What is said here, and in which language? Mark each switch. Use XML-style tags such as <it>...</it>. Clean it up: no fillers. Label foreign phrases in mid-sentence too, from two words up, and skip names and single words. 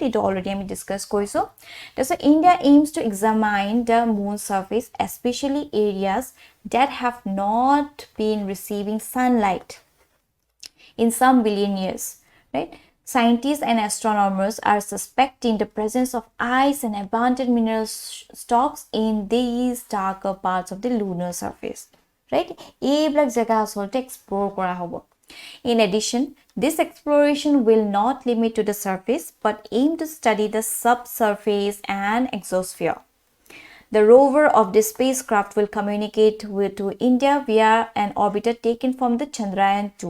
<en>It already we discussed koiso. So India aims to examine the moon's surface, especially areas that have not been receiving sunlight in some billion years, right? Scientists and astronomers are suspecting the presence of ice and abundant mineral stocks in these darker parts of the lunar surface, right?</en> <as>এইবিলাক ঠাই আচলতে explore কৰা হ'ব.</as> <en>In addition, this exploration will not limit to the surface but aim to study the subsurface and exosphere. The rover of this spacecraft will communicate to India via an orbiter taken from the Chandrayaan-2.</en>